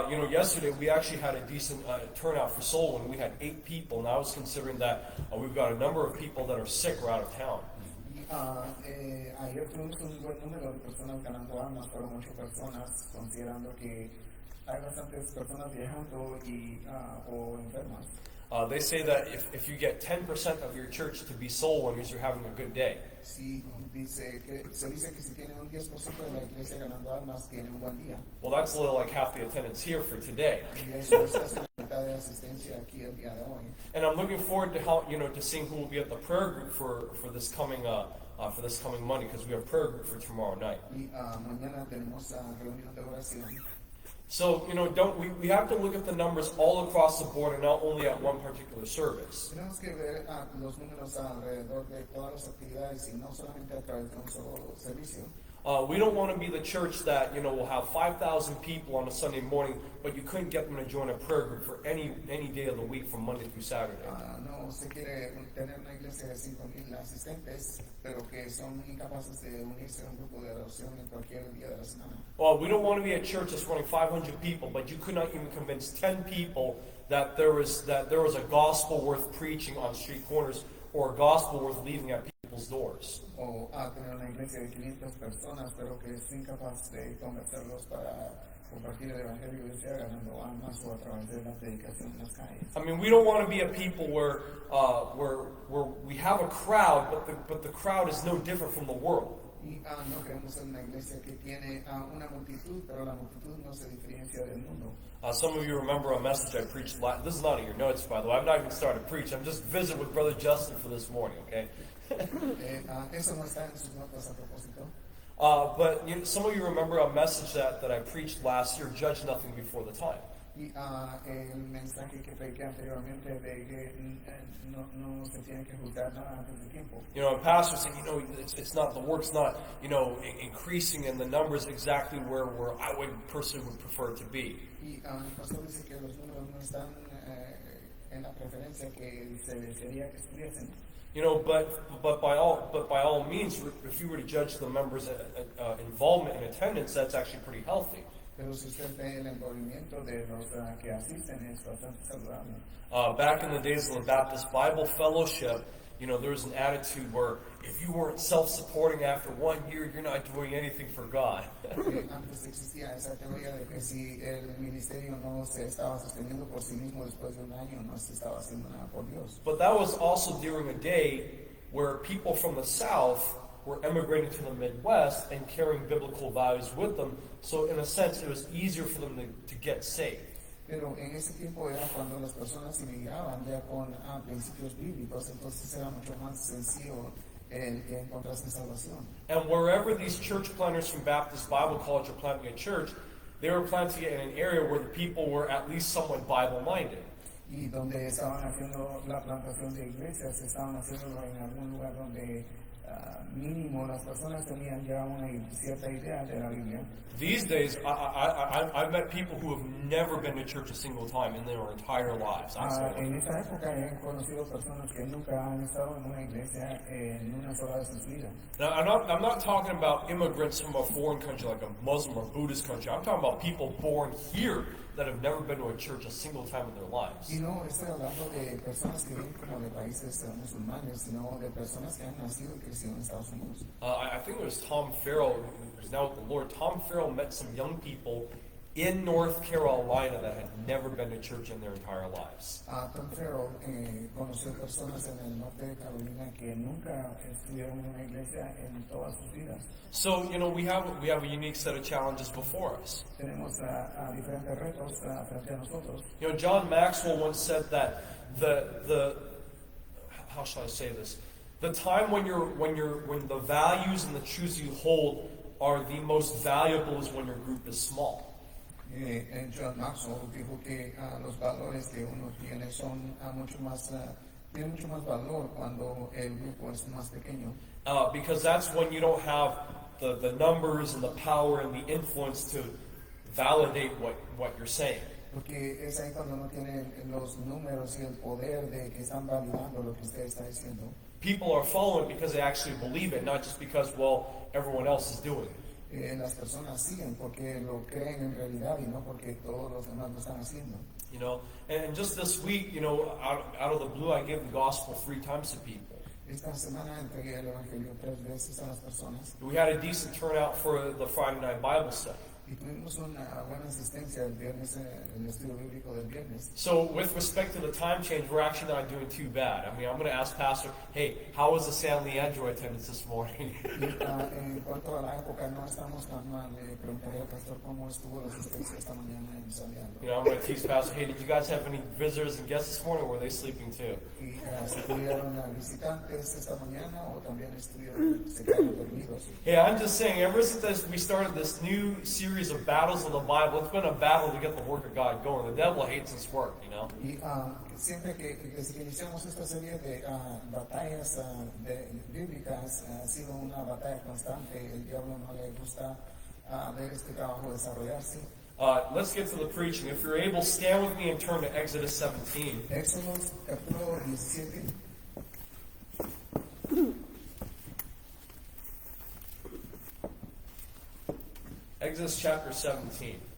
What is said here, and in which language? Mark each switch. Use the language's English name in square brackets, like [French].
[English] Yesterday we actually had a decent turnout for Soul when we had 8 people, and I was considering that we've got a number of people that are sick or out of town. [Spanish] Ayer tuvimos un buen número de personas ganando almas, fueron 8 personas, considerando que hay bastantes personas viajando y, o enfermas. [English] They say that if you get 10% of your church to be soul winners, you're having a good day. [Spanish] Sí, se dice que si tiene un 10% de la iglesia ganando almas, tiene un buen día. [English] Well, that's a little like half the attendance here for today. [Spanish] Y eso es la mitad de asistencia aquí el día de hoy. [English] And I'm looking forward to to seeing who will be at the prayer group for this coming Monday, because we have prayer group for tomorrow night. [Spanish] Y mañana tenemos reunión de oración. [English] So, we have to look at the numbers all across the board and not only at one particular service. [Spanish] Tenemos que ver los números alrededor de todas las actividades y no solamente a través de un solo servicio. [English] We don't want to be the church that, will have 5,000 people on a Sunday morning, but you couldn't get them to join a prayer group for any day of the week from Monday through Saturday. [Spanish] No se quiere tener una iglesia de 5,000 asistentes, pero que son incapaces de unirse a un grupo de oración en cualquier día de la semana. [English] Well, we don't want to be a church that's running 500 people, but you could not even convince 10 people that there was a gospel worth preaching on street corners or a gospel worth leaving at people's doors. [Spanish] O tener una iglesia de 500 personas, pero que es incapaz de convencerlos para compartir el evangelio y sea ganando almas o a través de la predicación en las calles. [English] I mean, we don't want to be a people where we have a crowd, but the crowd is no different from the world. [Spanish] Y no queremos ser una iglesia que tiene una multitud, pero la multitud no se diferencia del mundo. [English] Some of you remember a message I preached. This is not in your notes, by the way. I've not even started to preach. I'm just visiting with Brother Justin for this morning, okay? [Spanish] Eso no está en sus notas a propósito. [English] But some of you remember a message that I preached last year, Judge Nothing Before the Time. [Spanish] Y el mensaje que prediqué anteriormente de que no se tiene que juzgar nada antes de tiempo. [English] And pastor said, it's not, the work's not, increasing and the numbers exactly where I personally would prefer it to be. [Spanish] Y el pastor dice que los números no están en la preferencia que se desearía que estuviesen. [English] But by all means, if you were to judge the members' involvement in attendance, that's actually pretty healthy. [Spanish] Pero si usted ve el envolvimiento de los que asisten es bastante saludable. [English] Back in the days of the Baptist Bible Fellowship, there was an attitude where if you weren't self-supporting after 1 year, you're not doing anything for God. [Spanish] Antes existía esa teoría de que si el ministerio no se estaba sosteniendo por sí mismo después de un año, no se estaba haciendo nada por Dios. [English] But that was also during a day where people from the South were emigrating to the Midwest and carrying biblical values with them. So in a sense, it was easier for them to get saved. [Spanish] Pero en ese tiempo era cuando las personas inmigraban ya con principios bíblicos, entonces era mucho más sencillo el que encontrasen salvación. [English] And wherever these church planters from Baptist Bible College are planting a church, they were planting it in an area where the people were at least somewhat Bible-minded. [Spanish] Y donde estaban haciendo la plantación de iglesias, estaban haciéndolo en algún lugar donde mínimo las personas tenían ya una cierta idea de la Biblia. [English] These days, I've met people who have never been to church a single time in their entire lives. [Spanish] En esa época he conocido personas que nunca han estado en una iglesia en una sola de sus vidas. [English] Now, I'm not talking about immigrants from a foreign country like a Muslim or Buddhist country. I'm talking about people born here that have never been to a church a single time in their lives. [Spanish] Y no estoy hablando de personas que vienen como de países musulmanes, sino de personas que han nacido y crecido en Estados Unidos. [English] I think it was Tom Farrell, who's now with the Lord. Tom Farrell met some young people in North Carolina that had never been to church in their entire lives. [Spanish] Tom Farrell conoció personas en el norte de Carolina que nunca estuvieron en una iglesia en todas sus vidas. [English] So, we have a unique set of challenges before us. [Spanish] Tenemos diferentes retos frente a nosotros. [English] John Maxwell once said that the how shall I say this? The time when the values and the truths you hold are the most valuable is when your group is small. [Spanish] John Maxwell dijo que los valores que uno tiene son tienen mucho más valor cuando el grupo es más pequeño. [English] Because that's when you don't have the numbers and the power and the influence to validate what you're saying. [Spanish] Porque es ahí cuando no tiene los números y el poder de que están validando lo que usted está diciendo. [English] people are following it because they actually believe it, not just because, well, everyone else is doing it. [Spanish] Las personas siguen porque lo creen en realidad y no porque todos los demás lo están haciendo. [English] You know, and just this week, you know, out of the blue, I gave the gospel 3 times to people. [Spanish] Esta semana entregué el Evangelio 3 veces a las personas [English] We had a decent turnout for the Friday night Bible study. [Spanish] y tuvimos una buena asistencia el viernes, el estudio bíblico del viernes. [English] So with respect to the time change, we're actually not doing too bad. I mean, I'm going to ask Pastor, hey, how was the San Leandro attendance this morning? [Spanish] En cuanto a la época, no estamos tan mal. Le preguntaré al pastor cómo estuvo la asistencia esta mañana en San Leandro. [English] You know, I'm going to tease Pastor, hey, did you guys have any visitors and guests this morning, or were they sleeping too? [Spanish] Y si tuvieron visitantes esta mañana o también se quedaron dormidos. [English] Hey, I'm just saying, ever since we started this new series of battles of the Bible, it's been a battle to get the work of God going. The devil hates this work, you know. [Spanish] Y siempre desde que iniciamos esta serie de batallas bíblicas, ha sido una batalla constante. El diablo no le gusta ver este trabajo desarrollarse. [English] Let's get to the preaching. If you're able, stand with me and turn to Exodus 17. [Spanish] Éxodo capítulo 17. [English] Exodus chapter 17.